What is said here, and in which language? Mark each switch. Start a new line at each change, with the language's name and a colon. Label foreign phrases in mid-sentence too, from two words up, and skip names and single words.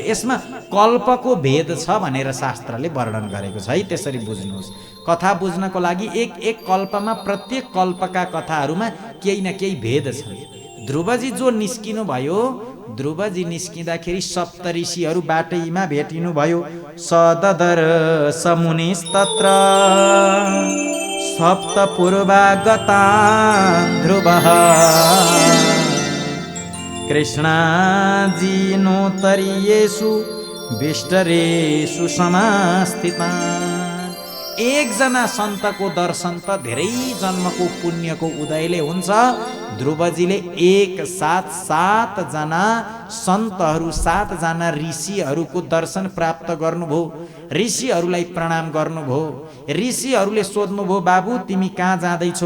Nepali: यसमा कल्पको भेद छ भनेर शास्त्रले वर्णन गरेको छ है, त्यसरी बुझ्नुहोस्। कथा बुझ्नको लागि एक एक कल्पमा, प्रत्येक कल्पका कथाहरूमा केही न केही भेद छ। ध्रुवजी जो निस्किनु भयो, ध्रुवजी निस्किँदाखेरि सप्तऋषिहरू बाटैमा भेटिनु भयो।
Sanskrit: सददर समुनिस्तत्र सप्त पूर्वागता ध्रुवः कृष्णाजिनोत्तरीयेषु विष्टरेषु समास्थितान्।
Nepali: एकजना सन्तको दर्शन त धेरै जन्मको पुण्यको उदयले हुन्छ। ध्रुवजीले एक साथ 7 जना सन्तहरू, 7 जना ऋषिहरूको दर्शन प्राप्त गर्नुभयो। ऋषिहरूलाई प्रणाम गर्नुभयो। ऋषिहरूले सोध्नुभयो, बाबु तिमी कहाँ जाँदैछौ?